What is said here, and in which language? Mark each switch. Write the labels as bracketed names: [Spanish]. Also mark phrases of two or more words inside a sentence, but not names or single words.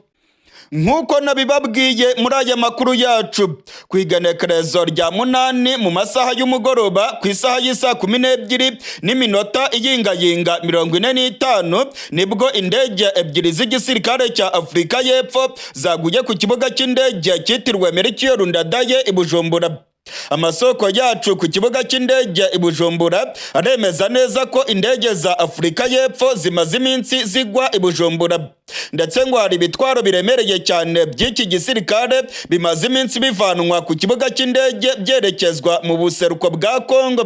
[Rundi] Nk'uko nabibabwiye muri aya makuru yacu, ku igenekerezo rya 8 mu masaha y'umugoroba ku isaha y'isa 12:45 nibwo indege ebyiri z'igisirikare cya Afurika y'Epfo zaguye ku kibuga cy'indege cyitiriwe Ndadaye i Bujumbura. Amasoko yacu ku kibuga cy'indege i Bujumbura aremeza neza ko indege za Afurika y'Epfo zimaze iminsi zigwa i Bujumbura, ndetse ngo hari ibitwaro biremereye cyane by'iki gisirikare bimaze iminsi bivanwa ku kibuga cy'indege byerekezwa mu buseruko bwa Congo.